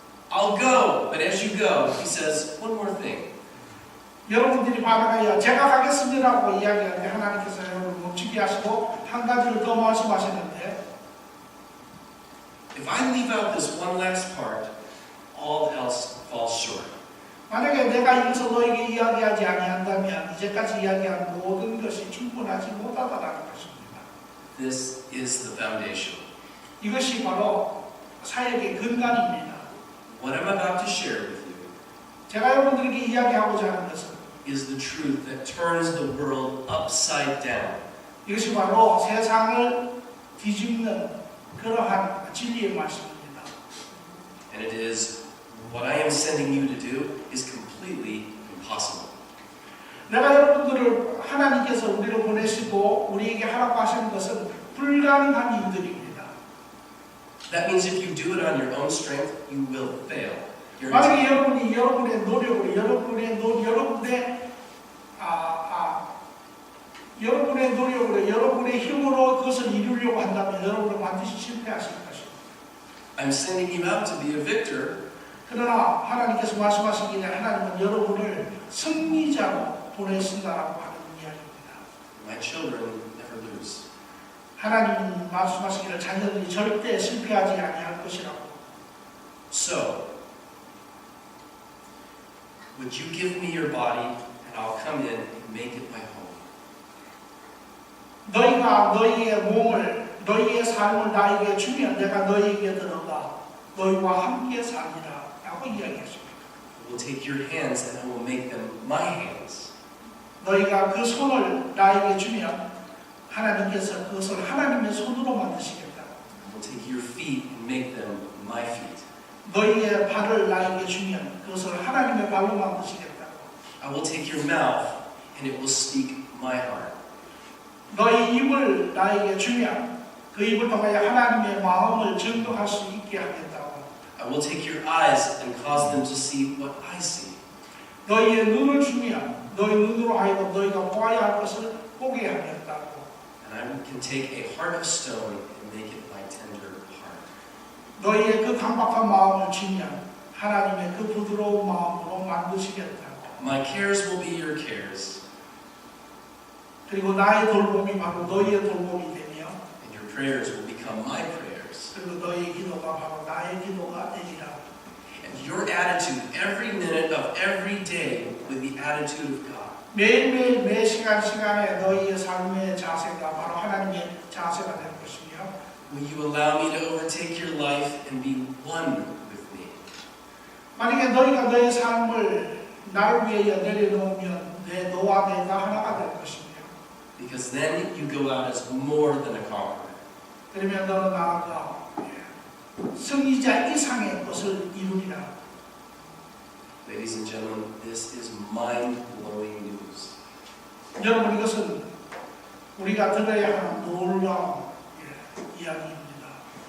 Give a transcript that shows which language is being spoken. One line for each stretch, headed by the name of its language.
English: I'll go, but as you go, he says one more thing.
Korean: 여러분들이 받아가야 제가 가겠습니다라고 이야기할 때 하나님께서 여러분을 멈추게 하시고 한 가지를 더 말씀하시는데
English: If I leave out this one last part, all else falls short.
Korean: 만약에 내가 이것을 너에게 이야기하지 아니한다면 이제까지 이야기한 모든 것이 충분하지 못하다라는 것입니다.
English: This is the foundation.
Korean: 이것이 바로 사역의 근간입니다.
English: What I'm about to share with you
Korean: 제가 여러분들에게 이야기하고자 하는 것은
English: is the truth that turns the world upside down.
Korean: 이것이 바로 세상을 뒤집는 그러한 진리의 말씀입니다.
English: And it is what I am sending you to do is completely impossible.
Korean: 내가 여러분들을 하나님께서 우리를 보내시고 우리에게 하라고 하시는 것은 불가능한 일들입니다.
English: That means if you do it on your own strength, you will fail.
Korean: 만약에 여러분이 여러분의 노력으로 여러분의 힘으로 그것을 이루려고 한다면 여러분은 반드시 실패하실 것입니다.
English: I'm sending you out to be a victor.
Korean: 그러나 하나님께서 말씀하시기에 하나님은 여러분을 승리자로 보내신다라고 하는 이야기입니다.
English: My children never lose.
Korean: 하나님은 말씀하시기를 자녀들이 절대 실패하지 아니할 것이라고.
English: So, would you give me your body and I'll come in and make it my home?
Korean: 너희가 너희의 몸을, 너희의 삶을 나에게 주면 내가 너희에게 들어가 너희와 함께 살리라 라고 이야기했습니다.
English: I will take your hands and I will make them my hands.
Korean: 너희가 그 손을 나에게 주면 하나님께서 그것을 하나님의 손으로 만드시겠다.
English: I will take your feet and make them my feet.
Korean: 너희의 발을 나에게 주면 그것을 하나님의 발로 만드시겠다.
English: I will take your mouth and it will speak my heart.
Korean: 너희 입을 나에게 주면 그 입을 통하여 하나님의 마음을 증거할 수 있게 하겠다고.
English: I will take your eyes and cause them to see what I see.
Korean: 너희의 눈을 주면 너희 눈으로 하여금 너희가 보아야 할 것을 보게 하겠다고.
English: And I can take a heart of stone and make it my tender heart.
Korean: 너희의 그 강박한 마음을 주면 하나님의 그 부드러운 마음으로 만드시겠다고.
English: My cares will be your cares.
Korean: 그리고 나의 돌봄이 바로 너희의 돌봄이 되며
English: And your prayers will become my prayers.
Korean: 그리고 너희의 기도가 바로 나의 기도가 되리라.
English: And your attitude every minute of every day with the attitude of God.
Korean: 매일매일 매 시간에 너희의 삶의 자세가 바로 하나님의 자세가 될 것이며
English: Will you allow me to overtake your life and be one with me?
Korean: 만약에 너희가 너의 삶을 나를 위해 내려놓으면 너와 내가 하나가 될 것이며
English: Because then you go out as more than a conqueror.
Korean: 그러면 너는 나아가 승리자 이상의 것을 이루리라.
English: Ladies and gentlemen, this is mind-blowing news.
Korean: 여러분 이것은 우리가 들어야 하는 놀라운 이야기입니다.